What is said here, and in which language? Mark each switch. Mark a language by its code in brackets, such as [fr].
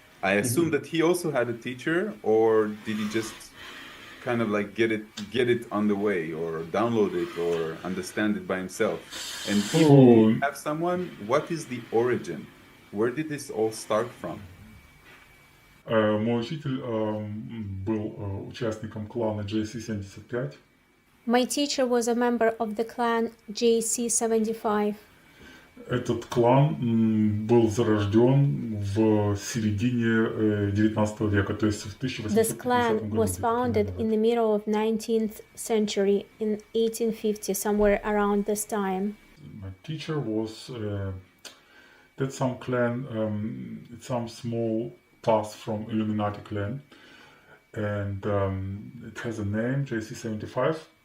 [en] I assume that he also had a teacher, or did he just kind of like get it on the way, or download it, or understand it by himself? And if you have someone, what is the origin? Where did this all start from? [ru] Мой учитель был участником клана JC-75. [en] My teacher was a member of the clan JC-75. [ru] Этот клан был зарожден в середине 19 века, то есть в 1850 [en] This clan was founded in the middle of 19th century, in 1850, somewhere around this time. My teacher was that's some clan, it's some small path from Illuminati clan, and it has a name, JC-75.